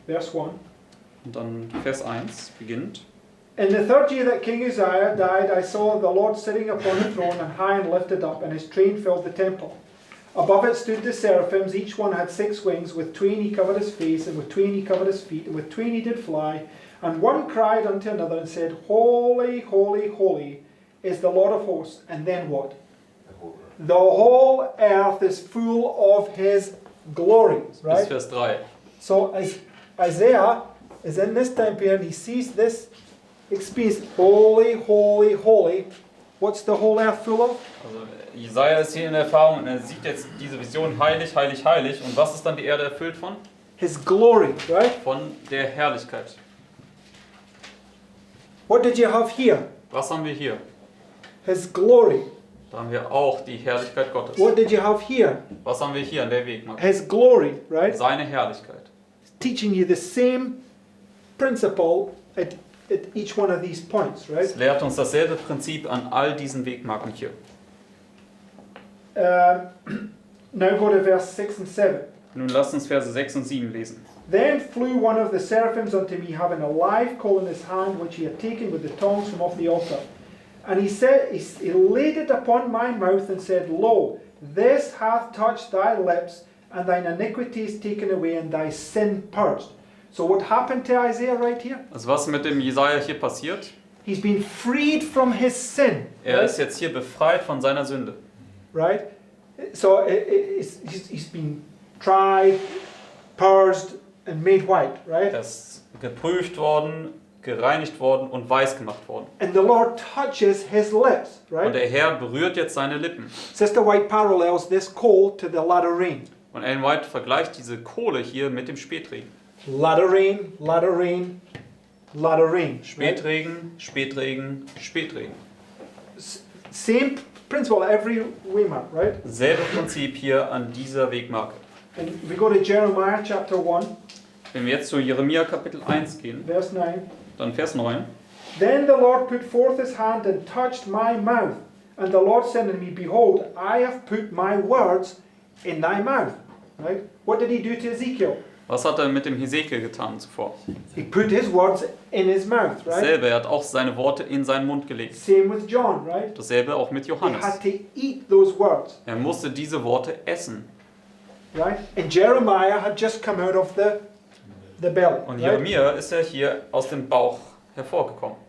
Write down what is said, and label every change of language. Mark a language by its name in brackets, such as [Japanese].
[English] verse 1. [German] Und dann Vers 1 beginnt. [English] In the 3rd year that King Uzziah died, I saw the Lord sitting upon the throne and high and lifted up, and his train filled the temple. Above it stood the seraphims, each one had 6 wings, with twain he covered his face, and with twain he covered his feet, and with twain he did fly. And one cried unto another and said, Holy, holy, holy is the Lord of hosts. And then what? The whole earth is full of his glory, [German] Bis [English] right? [German] Vers 3. [English] So as Isaiah is in this time period, he sees this experience, holy, holy, holy. What's the whole earth full of? [German] Also Jesaja ist hier in der Erfahrung und er sieht jetzt diese Vision heilig, heilig, heilig. Und was ist dann die Erde erfüllt von? [English] His glory, right? [German] Von der Herrlichkeit. [English] What did you have here? [German] Was haben wir hier? [English] His glory. [German] Da haben wir auch die Herrlichkeit Gottes. [English] What did you have here? [German] Was haben wir hier an der Wegmarke? [English] His glory, right? [German] Seine Herrlichkeit. [English] Teaching you the same principle at each one of these points, right? [German] Es lehrt uns dasselbe Prinzip an all diesen Wegmarken hier. [English] Now go to verse 6 and 7. [German] Nun lasst uns Verse 6 und 7 lesen. [English] Then flew one of the seraphims unto me, having a live coal in his hand, which he had taken with the tongs from off the altar. And he laid it upon my mouth, and said, Lo, this hath touched thy lips, and thine iniquity is taken away, and thy sin purged. So what happened to Isaiah right here? [German] Also was mit dem Jesaja hier passiert? [English] He's been freed from his sin. [German] Er ist jetzt hier befreit von seiner Sünde. [English] Right? So he's been tried, purged, and made white, right? [German] Er ist geprüft worden, gereinigt worden und weiß gemacht worden. [English] And the Lord touches his lips, [German] Und [English] right? [German] der Herr berührt jetzt seine Lippen. [English] Sister White parallels this coal to the latter rain. [German] Und Ellen White vergleicht diese Kohle hier mit dem Spätregen. [English] Latter rain, latter rain, latter rain. Right? [German] Spätregen, Spätregen, Spätregen. [English] Same principle every Weimar, right? [German] Selbe Prinzip hier an dieser Wegmarke. [English] And we go to Jeremiah chapter 1, [German] Wenn wir jetzt zu Jeremia Kapitel 1 gehen, [English] verse 9. [German] dann Vers 9. [English] Then the Lord put forth his hand and touched my mouth. And the Lord said unto me, Behold, I have put my words in thy mouth. Right? What did he do to Ezekiel? [German] Was hat er mit dem Hesekiel getan zuvor? [English] He put his words in his mouth, right? [German] Dasselbe, er hat auch seine Worte in seinen Mund gelegt. [English] Same with John, right? [German] Dasselbe auch mit [English] He [German] Johannes. [English] had to eat those words, [German] Er musste diese Worte essen. [English] right? And Jeremiah had just come out of the belly, [German] Und [English] right? [German] Jeremia ist ja hier aus dem Bauch hervorgekommen.